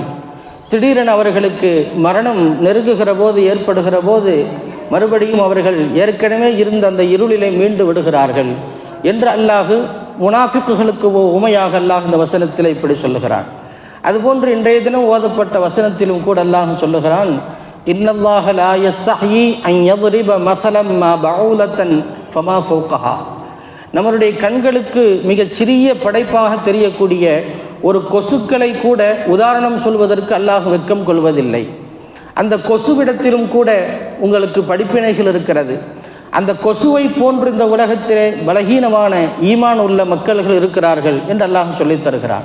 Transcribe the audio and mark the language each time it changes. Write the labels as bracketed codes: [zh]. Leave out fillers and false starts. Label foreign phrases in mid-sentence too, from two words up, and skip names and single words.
[ta] திடீரென அவர்களுக்கு மரணம் நெருங்குகிற போது, ஏற்படுகிற போது மறுபடியும் அவர்கள் ஏற்கனவே இருந்த அந்த இருளிலே மீண்டு விடுகிறார்கள் என்று அல்லாஹ் முனாஃபிக்குகளுக்கு உமையாக அல்லாஹ் இந்த வசனத்தில் இப்படி சொல்லுகிறான். அதுபோன்று இன்றைய தினம் ஓதப்பட்ட வசனத்திலும் கூட அல்லாஹ் சொல்லுகிறான், [ar] إن الله لا يستحيي أن يضرب مثلا ما بعوضة فما فوقها. [ta] நம்மளுடைய கண்களுக்கு மிகச் சிறிய படைப்பாக தெரியக்கூடிய ஒரு கொசுக்களை கூட உதாரணம் சொல்வதற்கு அல்லாஹ் வெட்கம் கொள்வதில்லை. அந்த கொசுவிடத்திலும் கூட உங்களுக்கு படிப்பினைகள் இருக்கிறது. அந்த கொசுவை போன்று இந்த உலகத்திலே பலகீனமான ஈமான் உள்ள மக்கள்கள் இருக்கிறார்கள் என்று அல்லாஹ் சொல்லித் தருகிறான்.